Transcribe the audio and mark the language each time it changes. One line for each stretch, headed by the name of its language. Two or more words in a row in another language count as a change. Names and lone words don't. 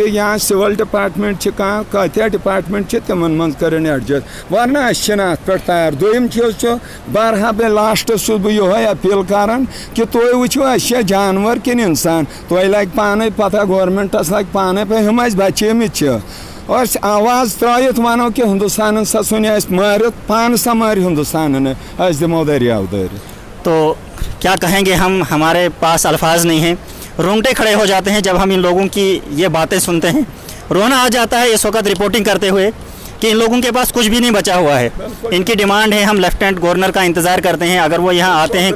Kashmiri: یا
English: civil department
Kashmiri: چھِ کانٛہہ کۭتیاہ ڈِپاٹمٮ۪نٛٹ چھِ تِمن منٛز کٔرِنۍ ایڈجسٹ ورنہ أسۍ چھِنہٕ اَتھ پٮ۪ٹھ تیار دوٚیِم چیٖز چھُ برحبے لاسٹَس چھُس بہٕ یِہوٚے اپیٖل کَران کہِ تُہۍ وٕچھِو أسۍ چھا جانوَر کِنہٕ اِنسان تۄہہِ لَگہِ پانَے پَتہ گورمٮ۪نٛٹَس لَگہِ پانَے پَتہ ہُم اَسہِ بَچیمٕتۍ چھِ أسۍ آواز ترٛٲیِتھ وَنو کہِ ہِندُستانَن سا ژھُنہِ اَسہِ مٲرِتھ پانہٕ سا مٲرۍ ہِندُستانَن أسۍ دِمو دٔریاو دٲرِتھ
Urdu: تو کیا کہیں گے ہم ہمارے پاس الفاظ نہیں ہیں رونگٹے کھڑے ہو جاتے ہیں جب ہم ان لوگوں کی یہ باتیں سنتے ہیں رونا آ جاتا ہے اس وقت رپورٹنگ کرتے ہوئے کہ ان لوگوں کے پاس کچھ بھی نہیں بچا ہوا ہے ان کی ڈیمانڈ ہے ہم
English: lieutenant governor
Urdu: کا انتظار کرتے ہیں اگر وہ یہاں آتے ہیں